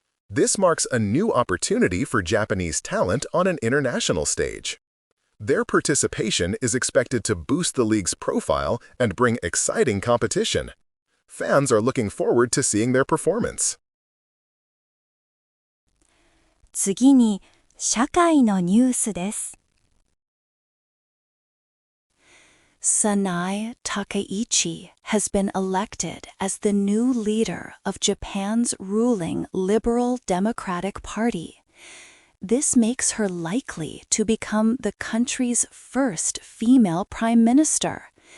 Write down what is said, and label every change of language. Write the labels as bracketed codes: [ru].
[en] This marks a new opportunity for Japanese talent on an international stage. Their participation is expected to boost the league's profile and bring exciting competition. Fans are looking forward to seeing their performance. [ja] 次に、社会のニュースです。 [en] Sanae Takaichi has been elected as the new leader of Japan's ruling Liberal Democratic Party. This makes her likely to become the country's first female prime minister.